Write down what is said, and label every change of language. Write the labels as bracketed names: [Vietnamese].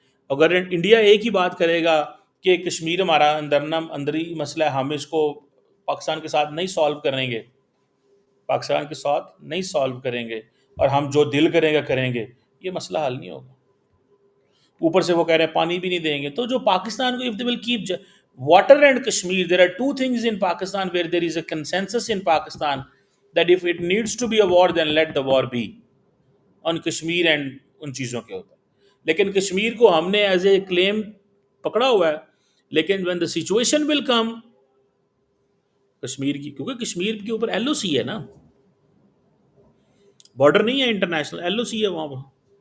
[Urdu] اگر انڈیا ایک ہی بات کرے گا کہ کشمیر ہمارا اندری مسئلہ ہے، ہم اس کو پاکستان کے ساتھ نہیں سالو کریں گے، پاکستان کے ساتھ نہیں سالو کریں گے، اور ہم جو دل کریں گے کریں گے، یہ مسئلہ حل نہیں ہوگا. اوپر سے وہ کہہ رہے ہیں پانی بھی نہیں دیں گے. تو جو پاکستان کو [English] if they will keep water and Kashmir, there are two things in Pakistan where there is a consensus in Pakistan that if it needs to be a war then let the war be on Kashmir and [Urdu] ان چیزوں کے اوپر. لیکن کشمیر کو ہم نے as a کلیم پکڑا ہوا ہے، لیکن [English] when the situation will come [Urdu] Kashmir کی، کیونکہ کشمیر کے اوپر ایل او سی ہے نا، بارڈر نہیں ہے انٹرنیشنل، ایل او سی ہے وہاں پر.